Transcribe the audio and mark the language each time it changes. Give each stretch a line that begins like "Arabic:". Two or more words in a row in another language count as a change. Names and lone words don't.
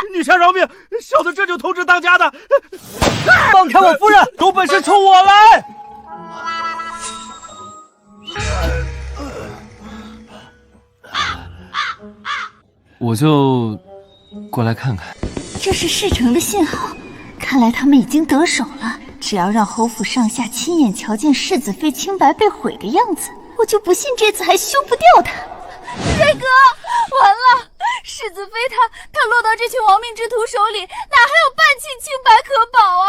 Chinese: 女俠饒命！小的這就通知當家的。放開我夫人，有本事衝我來！我就過來看看。這是事成的信號，看來他們已經得手了。 只要讓侯府上下親眼瞧見世子妃清白被毀的樣子，我就不信這次還休不掉她。瑞哥，完了！世子妃她落到这群亡命之徒手里，哪还有半斤清白可保啊？